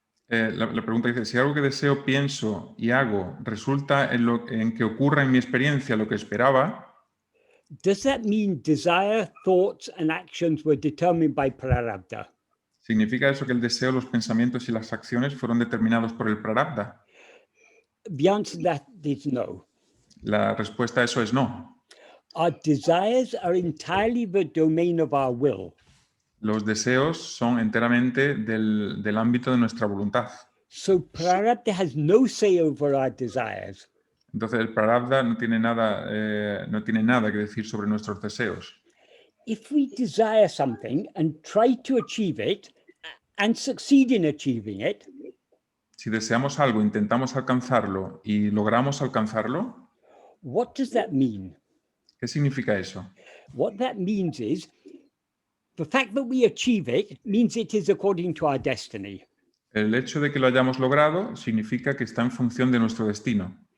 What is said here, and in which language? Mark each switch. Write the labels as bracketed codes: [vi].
[es] La pregunta dice, si algo que deseo, pienso y hago resulta en que ocurra en mi experiencia lo que esperaba, [en] does that mean desire, thoughts, and actions were determined by prarabdha? [es] ¿significa eso que el deseo, los pensamientos y las acciones fueron determinados por el prarabdha? [en] The answer to that is no. [es] La respuesta a eso es no. [en] Our desires are entirely the domain of our will. [es] Los deseos son enteramente del ámbito de nuestra voluntad. [en] So prarabdha has no say over our desires. [es] Entonces el prarabdha no tiene nada que decir sobre nuestros deseos. [en] If we desire something and try to achieve it and succeed in achieving it, [es] Si deseamos algo, intentamos alcanzarlo y logramos alcanzarlo, [en] what does that mean? [es] ¿qué significa eso? [en] What that means is the fact that we achieve it means it is according to our destiny. [es] El hecho de que lo hayamos logrado significa que está en función de nuestro destino.